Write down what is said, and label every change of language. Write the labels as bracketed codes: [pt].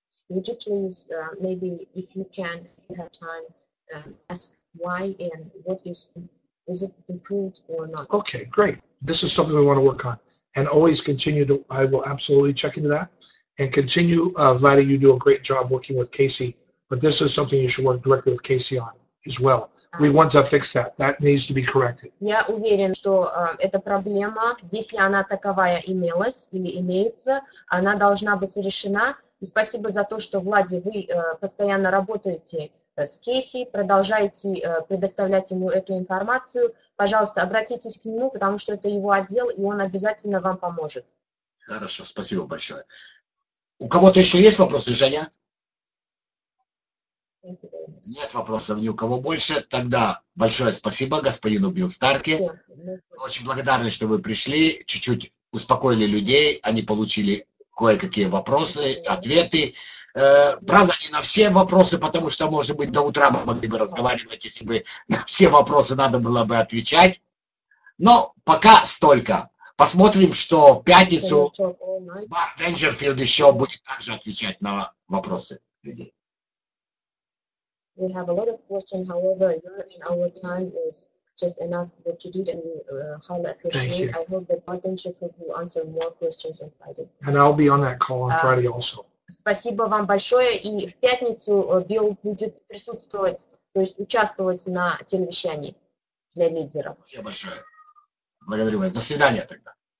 [en] Would you please maybe, if you have time, ask why and what is it improved or not? Okay, great. This is something we want to work on, and always continue to. I will absolutely check into that. And continue, Vladi, you do a great job working with Casey, but this is something you should work directly with Casey on as well. We want to fix that. That needs to be corrected. [ru] Я уверен, что эта проблема, если она таковая имелась или имеется, она должна быть решена. И спасибо за то, что, Влади, вы постоянно работаете с Кейси, продолжаете предоставлять ему эту информацию. Пожалуйста, обратитесь к нему, потому что это его отдел, и он обязательно вам поможет. Хорошо, спасибо большое. У кого-то еще есть вопросы, Женя? Нет вопросов ни у кого больше. Тогда большое спасибо господину Билл Старки. Очень благодарны, что вы пришли, чуть-чуть успокоили людей, они получили кое-какие вопросы, ответы. Правда, не на все вопросы, потому что, может быть, до утра мы могли бы разговаривать, если бы на все вопросы надо было бы отвечать. Но пока столько. Посмотрим, что в пятницу Бар Денджерфилд еще будет также отвечать на вопросы людей. [en] We have a lot of questions, however, our time is just enough what you did, and we highly appreciate. I hope that Bar Denджерфилд will answer more questions on Friday. And I'll be on that call on Friday also. [ru] Спасибо вам большое, и в пятницу Билл будет присутствовать, то есть участвовать на телевещании. для лидеров. Спасибо большое. Благодарю вас. До свидания тогда.